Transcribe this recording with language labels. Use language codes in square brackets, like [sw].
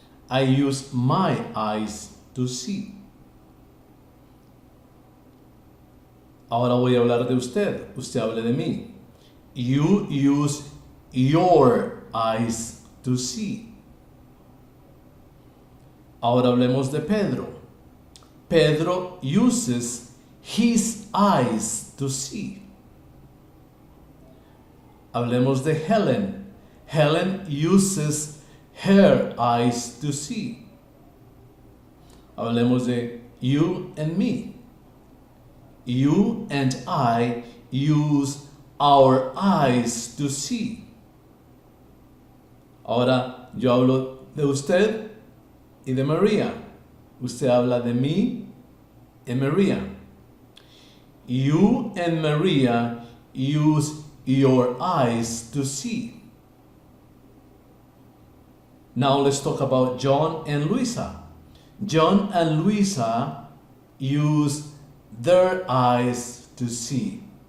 [en] I use my eyes to see. [es] Ahora voy a hablar de usted. Usted hable de mí. [en] You use your eyes to see. [es] Ahora hablemos de Pedro. [en] Pedro uses his eyes to see. [es] Hablemos de [en] Helen. Helen uses her eyes to see. [es] Hablemos de [en] you and me. You and I use our eyes to see. [es] Ahora yo hablo de usted y de María. Usted habla de mí y María. [en] You and Maria use your eyes to see. Now let's talk about John and Luisa. John and Luisa use their eyes to see.